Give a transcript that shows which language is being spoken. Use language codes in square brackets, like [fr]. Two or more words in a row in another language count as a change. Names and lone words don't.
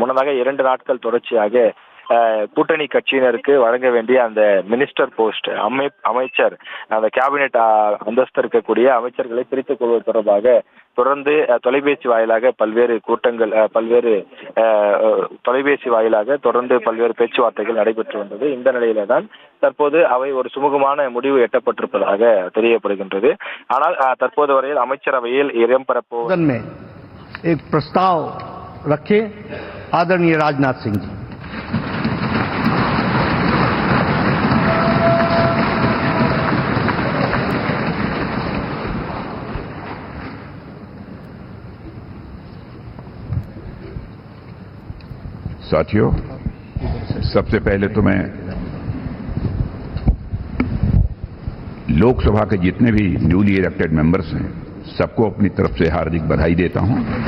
[ta] முன்னதாக 2 நாட்கள் தொடர்ச்சியாக கூட்டணி கட்சியினருக்கு வழங்க வேண்டிய அந்த [en] minister post, [ta] அமைச்சர், அந்த கேபினெட் அந்தஸ்து இருக்கக்கூடிய அமைச்சர்களை பிரித்துக் கொள்வது தொடர்பாக தொடர்ந்து தொலைபேசி வாயிலாக பல்வேறு பேச்சுவார்த்தைகள் நடைபெற்று வந்தது. இந்த நிலையில தான் தற்போது அவை ஒரு சுமூகமான முடிவு எட்டப்பட்டிருப்பதாக தெரியப்படுகின்றது. ஆனால் தற்போது வரையில் அமைச்சரவையில் இடம்பெறப்போவதில் [hi] एक प्रस्ताव रखे आदरणीय राजनाथ सिंह जी। साथियों, सबसे पहले तो मैं लोकसभा के जितने भी [en] newly elected members [hi] हैं सबको अपनी तरफ से हार्दिक बधाई देता हूं